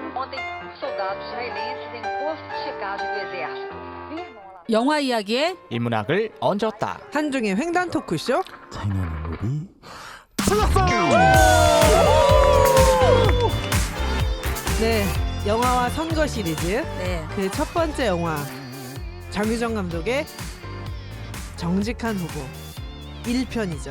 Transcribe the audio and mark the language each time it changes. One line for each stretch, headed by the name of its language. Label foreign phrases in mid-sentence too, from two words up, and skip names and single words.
Portuguese: Ontem, soldados israelenses em posto de checagem do exército.
Korean: 영화 이야기에 인문학을 얹었다. 한중인 횡단 토크쇼. 네, 영화와 선거 시리즈 네. 그 첫 번째 영화 장유정 감독의 정직한 후보 1편이죠.